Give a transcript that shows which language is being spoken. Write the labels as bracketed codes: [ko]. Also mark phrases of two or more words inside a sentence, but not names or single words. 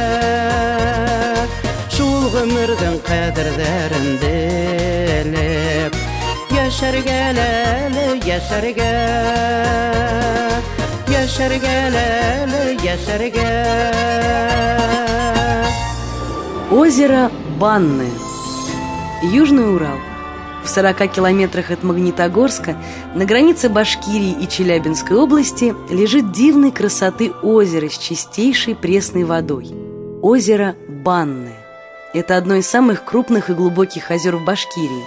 [tt] Шул гомернең кадерләрен белеп, яшәргә әле яшәргә. Яшәргә әле яшәргә. [ru] Озеро Банное. Южный Урал. В 40 километрах от Магнитогорска, на границе Башкирии и Челябинской области, лежит дивной красоты озеро с чистейшей пресной водой. Озеро Банное. Это одно из самых крупных и глубоких озер в Башкирии.